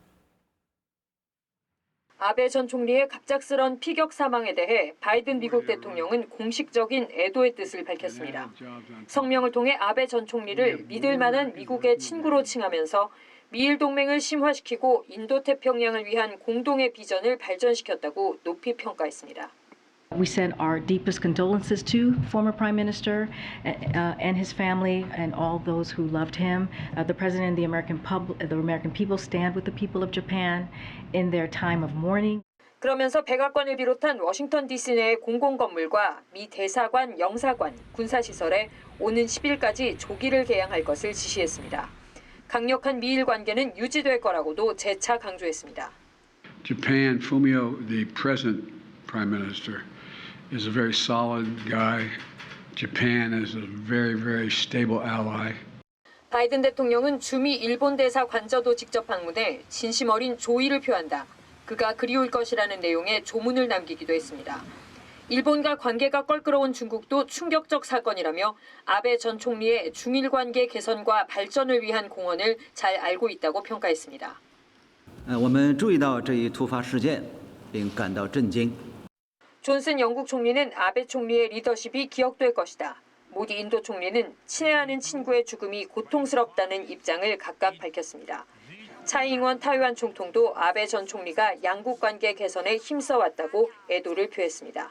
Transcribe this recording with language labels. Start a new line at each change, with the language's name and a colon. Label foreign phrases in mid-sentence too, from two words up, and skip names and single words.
Korean: 아베 전 총리의 갑작스런 피격 사망에 대해 바이든 미국 대통령은 공식적인 애도의 뜻을 밝혔습니다. 성명을 통해 아베 전 총리를 믿을 만한 미국의 친구로 칭하면서 미일 동맹을 심화시키고 인도태평양을 위한 공동의 비전을 발전시켰다고 높이 평가했습니다.
English: We send our deepest condolences to former Prime Minister and his family and all those who loved him. The President and the American people stand with the people of Japan in their time of mourning.
Korean: 그러면서 백악관을 비롯한 워싱턴 DC 내의 공공건물과 미 대사관, 영사관, 군사시설에 오는 10일까지 조기를 개양할 것을 지시했습니다. 강력한 미일 관계는 유지될 거라고도 재차 강조했습니다.
English: Japan, Fumio, the present Prime Minister, is a very solid guy. Japan is a very, very stable ally.
Korean: 바이든 대통령은 주미 일본 대사 관저도 직접 방문해 진심 어린 조의를 표한다. 그가 그리울 것이라는 내용의 조문을 남기기도 했습니다. 일본과 관계가 껄끄러운 중국도 충격적 사건이라며 아베 전 총리의 중일 관계 개선과 발전을 위한 공헌을 잘 알고 있다고 평가했습니다.
Chinese: 我们注意到这一突发事件，并感到震惊。
Korean: 존슨 영국 총리는 아베 총리의 리더십이 기억될 것이다. 모디 인도 총리는 친애하는 친구의 죽음이 고통스럽다는 입장을 각각 밝혔습니다. 차이잉원 타이완 총통도 아베 전 총리가 양국 관계 개선에 힘써왔다고 애도를 표했습니다.